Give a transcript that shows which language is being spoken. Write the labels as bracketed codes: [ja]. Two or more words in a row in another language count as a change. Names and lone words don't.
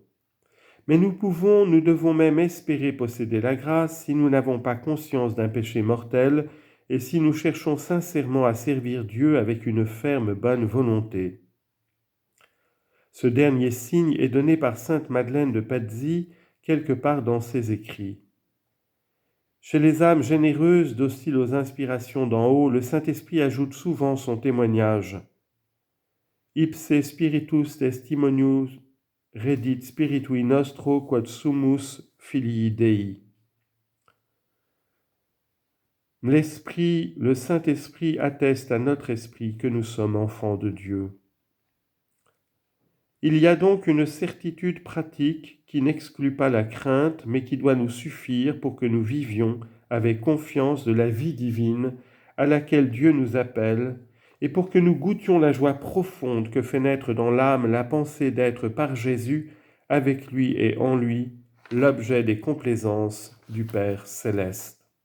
[fr] Mais nous devons même espérer posséder la grâce si nous n'avons pas conscience d'un péché mortel et si nous cherchons sincèrement à servir Dieu avec une ferme bonne volonté. Ce dernier signe est donné par sainte Madeleine de Pazzi quelque part dans ses écrits. Chez les âmes généreuses, dociles aux inspirations d'en haut, le Saint-Esprit ajoute souvent son témoignage. [la] Ipse spiritus testimonius redit spiritui nostro quod sumus filii Dei. [fr] Le Saint-Esprit atteste à notre esprit que nous sommes enfants de Dieu. Il y a donc une certitude pratique qui n'exclut pas la crainte, mais qui doit nous suffire pour que nous vivions avec confiance de la vie divine à laquelle Dieu nous appelle, et pour que nous goûtions la joie profonde que fait naître dans l'âme la pensée d'être par Jésus, avec lui et en lui, l'objet des complaisances du Père céleste.